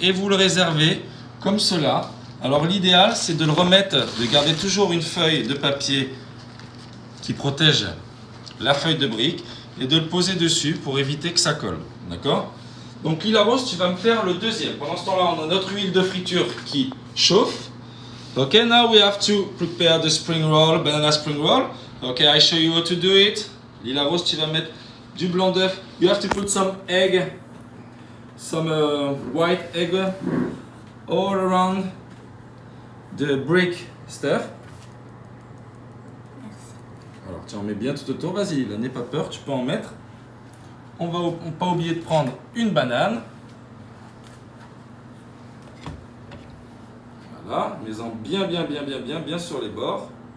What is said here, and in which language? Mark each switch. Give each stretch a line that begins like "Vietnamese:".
French: Et vous le réservez comme cela. Alors l'idéal, c'est de le remettre, de garder toujours une feuille de papier qui protège la feuille de brique et de le poser dessus pour éviter que ça colle. D'accord? Donc Lila Rose, tu vas me faire le deuxième. Pendant ce temps-là, on a notre huile de friture qui chauffe.
English: Ok, now we have to prepare the spring roll, banana spring roll. Ok, I show you how to do it.
French: Lila Rose, tu vas mettre du blanc d'œuf.
English: You have to put some egg, some white egg all around the brick stuff.
French: Alors tu en mets bien tout autour, vas-y, là n'aie pas peur, tu peux en mettre. On va pas oublier de prendre une banane. Voilà, mets-en bien sur les bords.